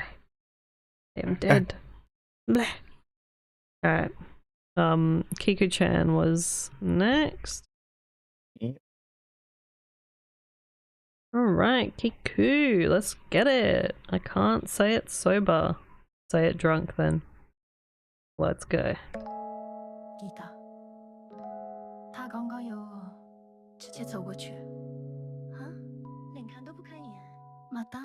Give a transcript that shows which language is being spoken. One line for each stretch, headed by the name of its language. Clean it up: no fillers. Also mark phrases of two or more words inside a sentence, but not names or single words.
English: I am dead. Bleh. Alright. Kiku-chan was next. Yeah. Alright, Kiku, let's get it. I can't say it sober. Say it drunk then. Let's go.
Chinese: 吉他，他刚刚有直接走过去。啊？连看都不看一眼。
Japanese: また？